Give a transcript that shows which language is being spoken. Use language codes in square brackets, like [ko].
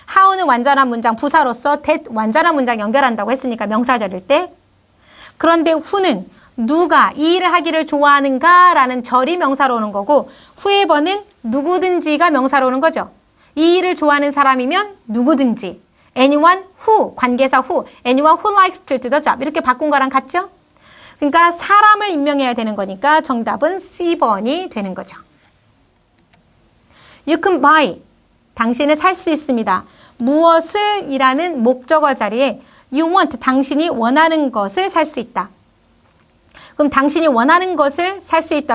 [ko] how는 완전한 문장 부사로서 that 완전한 문장 연결한다고 했으니까 명사절일 때. 그런데 who는 누가 이 일을 하기를 좋아하는가 라는 절이 명사로 오는 거고 whoever는 누구든지가 명사로 오는 거죠. 이 일을 좋아하는 사람이면 누구든지. [en] anyone who, 관계사 who, anyone who likes to do the job [ko] 이렇게 바꾼 거랑 같죠? 그러니까 사람을 임명해야 되는 거니까 정답은 C번이 되는 거죠. [en] You can buy. [ko] 당신은 살 수 있습니다. 무엇을 이라는 목적어 자리에 [en] you want. [ko] 당신이 원하는 것을 살 수 있다. 그럼 당신이 원하는 것을 살 수 있다.